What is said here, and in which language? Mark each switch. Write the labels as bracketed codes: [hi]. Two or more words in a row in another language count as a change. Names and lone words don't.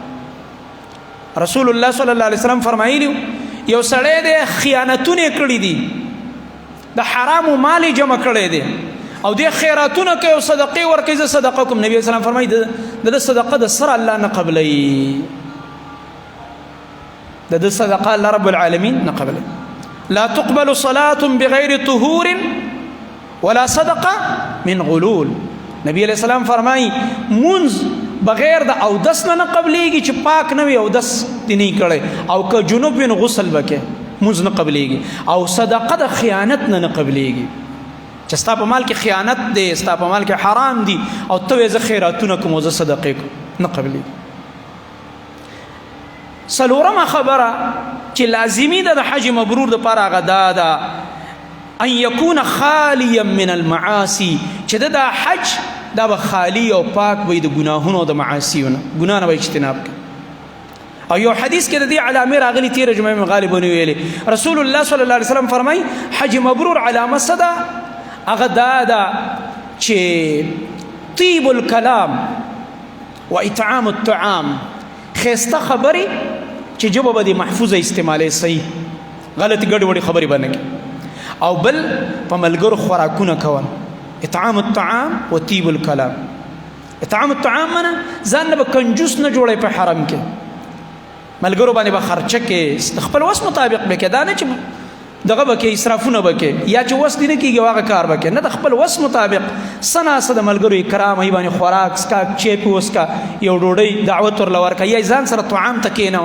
[ar] رسول الله صلی الله علیه وسلم [ps] فرمایلی یو سړی دی خیانتونه کړي دي د حرامو مال جمع کړی دی او دې خیراتونه کوي او صدقې ورکوي زه صدقه کوم نبی اسلام فرمایي د صدقه د سره الله نه قبلوي د صدقه الله رب العالمین نه قبلوي. [ar] لا تقبل صلاة بغیر طهور ولا صدقه من غلول [ps] نبی [ar] علیہ السلام [ps] فرمایي منز بغیر د اودس نه قبلېږي چې پاک نه وي اودس دې نه کړی او که جنوب وي نو غسل وکړي منز نه قبلېږي او صدقه د خیانت نه قبلېږي چې ستا په مال کې خیانت دی ستا په مال کې حرام دی او ته وایې زه خیراتونه کوم او زه صدقې کوم نه قبلېږي. څلورمه خبره چې لازمي ده د حج مبرور دپاره هغه دا ده [ar] ان یکون خالیا من المعاصي [ps] چې دا حج دا به خالی او پاک وي د ګناهونو او د معاصیو نه ګناه نه به اجتناب کوي. او یو حدیث کې د دې علامې راغلي تېره جمعه مې غالبا ویلې [ar] رسول الله صلی الله علیه وسلم [ps] فرمایي حج مبرور علامه څه ده هغه دا ده چې [ar] طیب الکلام و اطعام الطعام [ps] ښایسته خبرې چې ژبه به دې محفوظه استعمالوي صحیح غلطې ګډوډې خبرې به نه کوي او بل په ملګرو خوراکونه کول [ar] اطعام الطعام و طیب الکلام. اطعام الطعام [ps] منه ځان نه به کنجوس نه جوړی په حرم کې ملګرو باندې به خرچه کې خپل وس مطابق به کې دا نه چې دغه به کې اسرافونه به کې یا چې وس دې نه کېږي هغه کار به کې نه د خپل وس مطابق څه ناڅه د ملګرو اکرام ای باندې خوراک څکا چیپ وسکا یو ډوډۍ دعوت ورله ورکړه یا ځان سره طعام ته کښېنوه.